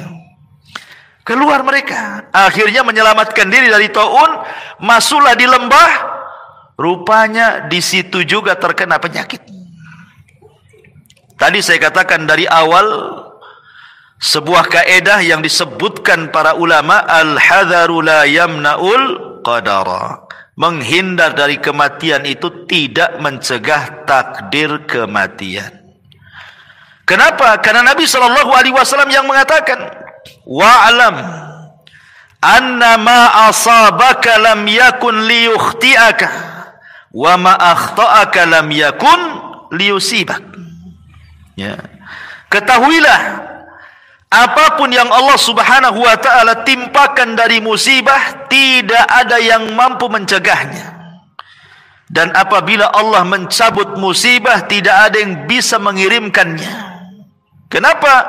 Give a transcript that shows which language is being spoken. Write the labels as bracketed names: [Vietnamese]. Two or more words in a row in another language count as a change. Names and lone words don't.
[Indonesian] Keluar mereka. Akhirnya menyelamatkan diri dari taun, masuklah di lembah. Rupanya di situ juga terkena penyakit. Tadi saya katakan dari awal, sebuah kaedah yang disebutkan para ulama, [Arabic] الحذر لا يمنع القدر. [Indonesian] Menghindar dari kematian itu tidak mencegah takdir kematian. Kenapa? Karena Nabi SAW yang mengatakan, [Arabic] واعلم أن ما أصابك لم يكن ليخطئك وما أخطأك لم يكن ليصيبك. [Indonesian] Ya. Ketahuilah, apapun yang Allah [Arabic] سبحانه وتعالى [Indonesian] timpakan dari musibah, tidak ada yang mampu mencegahnya. Dan apabila Allah mencabut musibah, tidak ada yang bisa mengirimkannya. Kenapa?